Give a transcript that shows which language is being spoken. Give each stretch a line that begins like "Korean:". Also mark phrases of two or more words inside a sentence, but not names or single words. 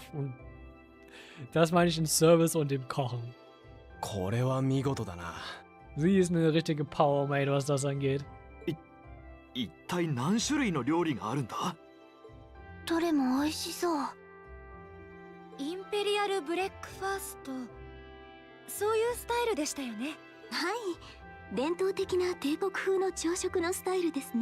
German: Und das meine ich im Service und im Kochen.
Japanese: これは見事だな。
German: Sie ist eine richtige Powermaid, was das angeht.
Japanese: 一体何種類の料理があるんだ？どれも美味しそう。インペリアルブレックファースト、そういうスタイルでしたよね。はい、伝統的な帝国風の朝食のスタイルですね。